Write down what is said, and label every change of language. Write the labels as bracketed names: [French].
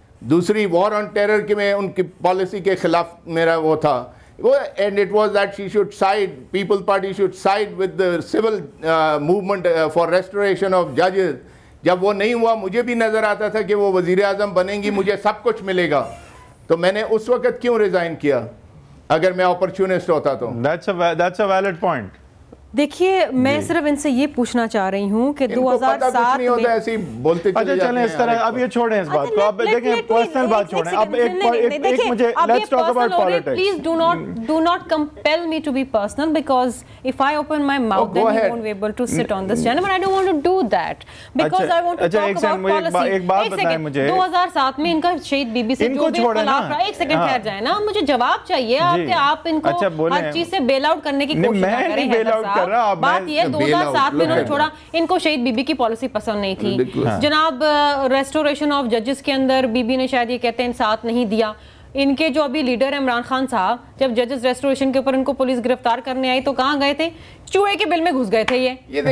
[Urdu] دوسری وار on terror کے میں ان کی پالیسی کے خلاف میرا وہ تھا، [English] and it was that she should side, People's Party should side with the civil movement for restoration of judges۔ [Urdu] جب وہ نہیں ہوا، مجھے بھی نظر آتا تھا کہ وہ وزیر اعظم بنیں گی، مجھے سب کچھ ملے گا، تو میں نے اس وقت کیوں ریزائن کیا اگر میں اپرچونسٹ ہوتا تو؟ [English] That's a valid point۔ [Urdu] دیکھیے میں صرف ان سے یہ پوچھنا چاہ رہی ہوں کہ 2007 میں ایسی بولتے اچھا چلیں اس طرح، اب یہ چھوڑیں اس بات کو، اب دیکھیں پرسنل بات چھوڑیں، اب ایک مجھے [English] let's talk about politics۔ Please do not compel me to be personal because if I open my mouth then you won't be able to sit on this channel, but I don't want to do that because I want to talk about policy۔ [Urdu] ایک بات بتائیں مجھے، 2007 میں ان کا شہید be be سے جو بھی اختلاف رہا، ایک سیکنڈ ٹھہر جائیں نا، مجھے جواب چاہیے آپ ان کو ہر چیز سے بیل آؤٹ کرنے کی کوشش نہ کریں۔ بات یہ 2007 میں انہوں نے چھوڑا، ان کو شہید بی بی کی پالیسی پسند نہیں تھی جناب۔ ریسٹوریشن آف ججز کے اندر بی بی نے شاید یہ کہتے ہیں ساتھ نہیں دیا۔ ان کے جو ابھی لیڈر عمران خان صاحب، جب ججز ریسٹوریشن کے اوپر ان کو پولیس گرفتار کرنے آئی تو کہاں گئے تھے؟ چوہے کے بل میں گھس گئے تھے۔ یہ